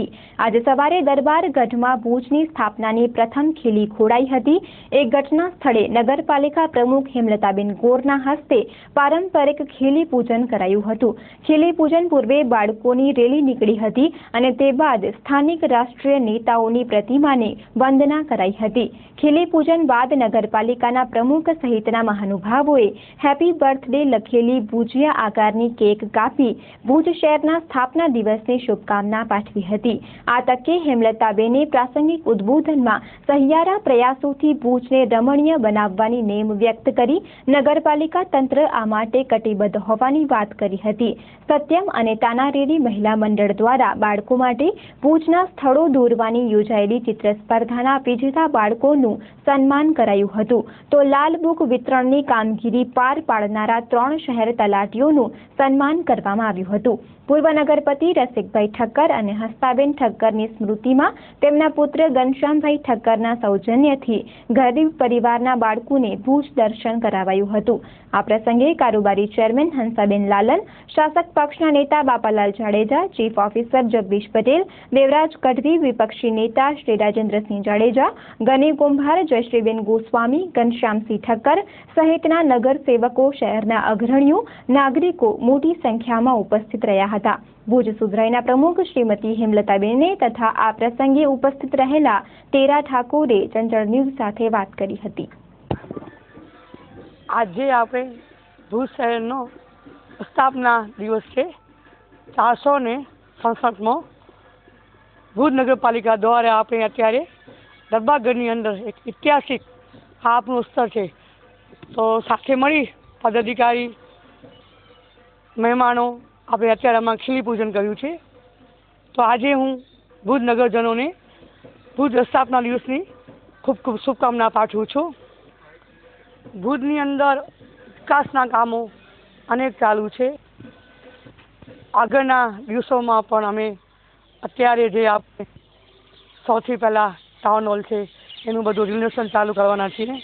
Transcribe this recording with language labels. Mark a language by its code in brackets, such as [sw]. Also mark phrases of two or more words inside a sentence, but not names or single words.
[gu] આજે સવારે દરબાર ગઢમાં ભુજની સ્થાપનાની પ્રથમ ખીલી ખોડાઈ હતી। એક ઘટના સ્થળે નગરપાલિકા પ્રમુખ હેમલતાબેન ગોરના હસ્તે પારંપરિક ખીલી પૂજન કરાયું હતું। ખીલી પૂજન પૂર્વે બાળકોની રેલી નીકળી હતી અને તે બાદ સ્થાનિક રાષ્ટ્રીય નેતાઓની પ્રતિમાને વંદના કરાઈ હતી। ખીલી પૂજન બાદ નગરપાલિકાના પ્રમુખ સહિતના મહાનુભાવોએ [en] happy birthday [gu] લખેલી ભુજિયા આકારની કેક કાપી ભુજ શહેરના સ્થાપના દિવસની શુભકામના પાઠવી હતી। આ તકે હેમલતાબેને પ્રાસંગિક ઉદ્બોધનમાં સહિયારા પ્રયાસોથી ભુજને રમણીય બનાવવાની નેમ વ્યક્ત કરી નગરપાલિકા તંત્ર આ માટે કટિબદ્ધ હોવાની વાત કરી હતી। સત્યમ અને તાનારેરી મહિલા મંડળ દ્વારા બાળકો માટે ભુજના સ્થળો દોરવાની યોજાયેલી ચિત્ર સ્પર્ધાના વિજેતા બાળકોનું સન્માન કરાયું હતું। તો લાલ બુક વિતરણની કામગીરી પાર પાડનારા 3 શહેર તલાટીઓનું સન્માન કરવામાં આવ્યું હતું। પૂર્વ નગરપતિ રસિકભાઈ ઠક્કર [hi] और हस्ताबेन ठक्कर की स्मृति में [gu] તેમના પુત્ર ઘનશ્યામભાઈ ઠક્કર સૌજન્યથી ગરીબ પરિવારના બાળકોને ભુજ દર્શન કરાવાયું હતું। આ પ્રસંગે કારોબારી ચેરમેન હંસાબેન લાલન, શાસક પક્ષના નેતા બાપાલાલ જાડેજા, ચીફ ઓફિસર જગદીશ પટેલ, દેવરાજ ગઢવી, વિપક્ષી નેતા શ્રી રાજેન્દ્રસિંહ જાડેજા, ગની કુંભાર, જયશ્રીબેન ગોસ્વામી, ઘનશ્યામસિંહ ઠક્કર સહિતના નગરસેવકો, શહેરના અગ્રણીઓ, નાગરિકો મોટી સંખ્યા માં ઉપસ્થિત રહ્યા હતા। ભુજ સુધરાઈના પ્રમુખ શ્રીમતી હેમલતાબેને તથા આ પ્રસંગે ઉપસ્થિત રહેલા તેરા ઠાકોરે ચંચલ ન્યૂઝ સાથે વાત કરી હતી। આજ આપણે ભુજ શહેરનો સ્થાપના દિવસ હૈ। 467 માં ભુજ નગરપાલિકા દ્વારા આપણે અત્યારે દરબારગઢની અંદર એક ઐતિહાસિક આપનું સ્થળ હૈ। તો સાથે મળી પદાધિકારી મહેમાનો આપણે અત્યારે આમાં ખીલી પૂજન કર્યું છે। તો આજે હું ભુજ નગરજનોને ભુજ સ્થાપના દિવસની ખૂબ ખૂબ શુભકામના પાઠવું છું। ભુજની અંદર વિકાસના કામો અનેક ચાલુ છે। આગળના દિવસોમાં પણ અમે અત્યારે જે આપણે સૌથી પહેલાં ટાઉન હોલ છે એનું બધું રિનોવેશન ચાલુ કરવાના છીએ।